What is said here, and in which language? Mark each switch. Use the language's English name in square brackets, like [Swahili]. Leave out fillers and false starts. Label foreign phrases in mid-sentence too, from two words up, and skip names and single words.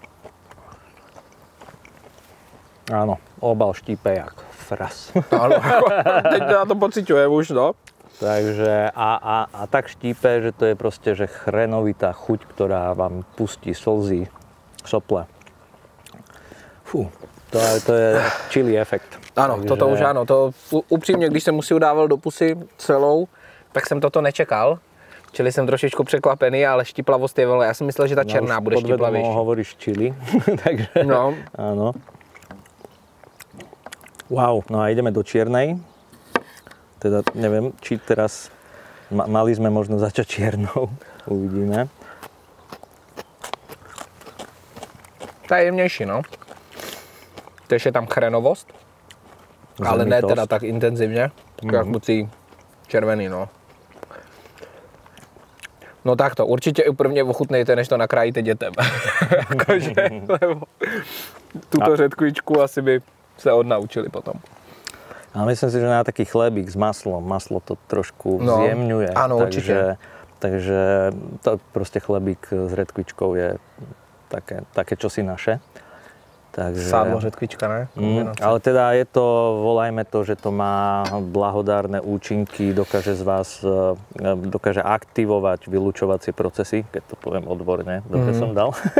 [Slovak] Áno, obal štípe jak fras. Áno, teď na to pociťujem už, no. Takže a tak štípe, že to je proste že chrenovitá chuť, ktorá vám pustí slzy, sople. Fú, to je chili efekt. Ano, takže... toto už ano. [Czech] To upřímně, když jsem si udával do pusy celou, tak jsem toto nečekal. Čili jsem trošičku překvapený, ale štiplavost je veľa. Já jsem myslel, že ta černá bude štiplavější. [Slovak] Podvedomo hovoríš chili, takže no. Áno. Wow, no a ideme do čiernej. Teda neviem, či teraz mali sme možno začať čiernou. Uvidíme. [Czech] Ta je jemnější, no. Tež je tam chrenovost, ale ne teda tak intenzivně, jak bucí červený, no. No takto, určitě i prvně ochutnejte, než to nakrájíte dětem. Jakože, lebo tuto řetkvičku asi by se odnaučili potom. [Slovak] A myslím si, že na taký chlebík s maslom, maslo to trošku zjemňuje. Áno, určite. Takže to proste chlebík s redkvičkou je také čosi naše. Takže, [Czech] sádlo, řetkvička, ne? [Slovak] Ale teda je to, volajme to, že to má blahodárne účinky, dokáže aktivovať vylučovacie procesy, keď to poviem odborne, dobre som dal.